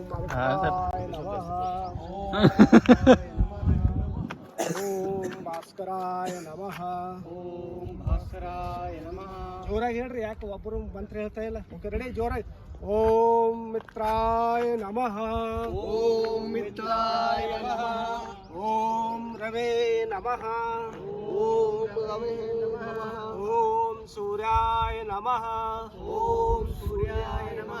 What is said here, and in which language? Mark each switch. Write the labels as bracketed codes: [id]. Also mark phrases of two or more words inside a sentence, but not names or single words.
[sa] भास्कराय नमः ओम भास्कराय नमः ಓಂ ಭಾಸ್ಕರಾಯ ನಮಃ. [kn] ಜೋರಾಗಿ ಹೇಳ್ರಿ, ಯಾಕೆ ಒಬ್ಬರು ಮಂತ್ರ ಹೇಳ್ತಾ ಇಲ್ಲ? [en] okay ready, [kn] ಜೋರಾಗಿ. [sa] ಓಂ ಮಿತ್ರಾಯ ನಮಃ ಓಂ ಮಿತ್ರಾಯ ನಮಃ. ಓಂ ರವೇ ನಮಃ ಓಂ ರವೇ ನಮಃ. ಓಂ ಸೂರ್ಯಾಯ ನಮಃ ಓಂ ಸೂರ್ಯಾಯ ನಮಃ.